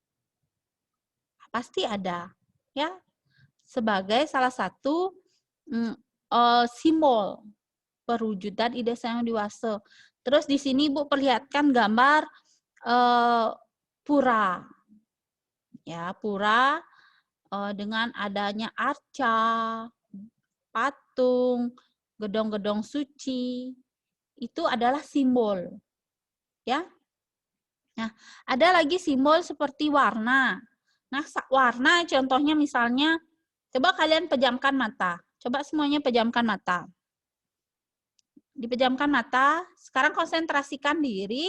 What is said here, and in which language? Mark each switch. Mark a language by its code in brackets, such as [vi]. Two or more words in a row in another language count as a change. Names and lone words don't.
[id] Pasti ada, ya, sebagai salah satu simbol perwujudan ide sang dewasa. Terus di sini Ibu perlihatkan gambar pura, ya, pura dengan adanya arca, patung, gedong-gedong suci, itu adalah simbol, ya. Nah, ada lagi simbol seperti warna. Nah, warna contohnya misalnya, coba kalian pejamkan mata. Coba semuanya pejamkan mata. Dipejamkan mata, sekarang konsentrasikan diri.